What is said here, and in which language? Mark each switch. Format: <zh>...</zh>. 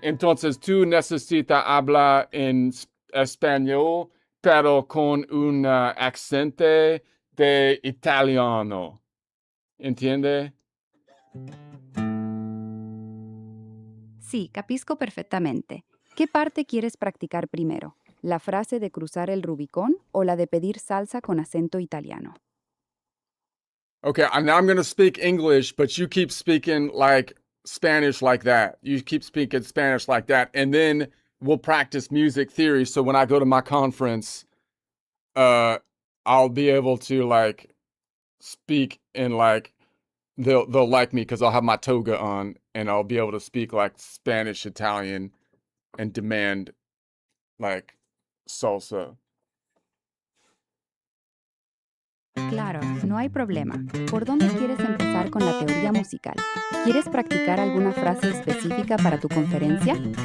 <es>Entonces tú necesitas hablar en español, pero con un acento de italiano. ¿Entiende? Sí, capisco perfectamente. ¿Qué parte quieres practicar primero? ¿La frase de cruzar el Rubicón o la de pedir salsa con acento italiano?</es> <en>Okay, now I'm going to speak English, but you keep speaking like Spanish like that. You keep speaking Spanish like that, and then we'll practice music theory. So when I go to my conference, I'll be able to like speak in like they'll like me because I'll have my toga on, and I'll be able to speak like Spanish, Italian, and demand like salsa.</en> <es>Claro, no hay problema. ¿Por dónde quieres empezar con la teoría musical? ¿Quieres practicar alguna frase específica para tu conferencia?</es>